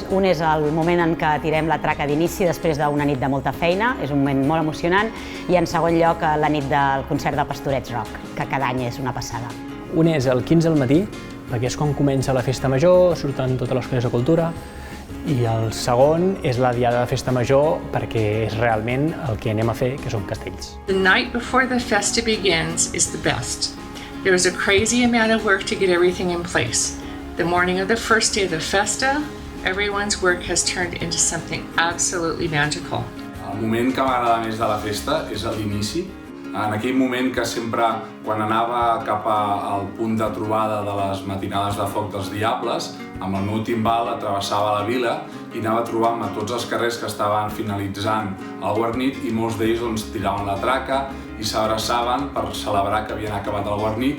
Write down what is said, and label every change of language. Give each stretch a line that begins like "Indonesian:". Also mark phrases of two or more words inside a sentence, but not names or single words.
Catalan: Un és el moment en què tirem la traca d'inici després d'una nit de molta feina, és un moment molt emocionant, i en segon lloc la nit del concert de Pastorets Rock, que cada any és una passada. Un és el 15 al matí, perquè és quan comença la Festa Major, surten totes les coses de cultura, i el segon és la diada de Festa Major perquè és realment el que anem a fer, que són castells.
English: The night before the festa begins is the best. There is a crazy amount of work to get everything in place. The morning of the first day of the festa, everyone's work has turned into something absolutely magical.
Catalan: El moment que m'agrada més de la festa és a l'inici. En aquell moment que sempre, quan anava cap al punt de trobada de les matinades de Foc dels Diables, amb el meu timbal travessava la vila i anava trobant a tots els carrers que estaven finalitzant el guarnit i molts d'ells tiraven la traca i s'abraçaven per celebrar que havien acabat el guarnit.